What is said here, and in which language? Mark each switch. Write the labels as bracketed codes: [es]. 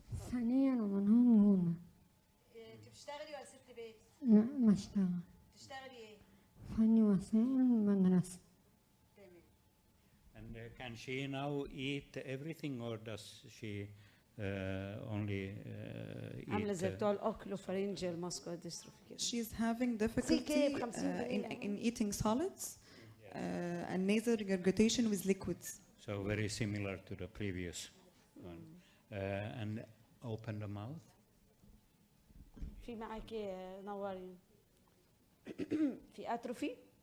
[ar] ثانيا ومنهم هما أنت بتشتغلي ولا ست بيت؟ ما اشتغل بتشتغلي إيه؟ فني وسائل مدرسة. تمام. [en] And can she now eat everything, or does she only [ar] عاملة زي [en] eat? [ar] بتوع الأوكلوفارينجيال ماسكولار ديستروفي كده. [en] She's having difficulty in eating solids and nasal regurgitation with liquids. So very similar to the previous one. And open the mouth. [ar] في معاكي نورين. في أتروفي؟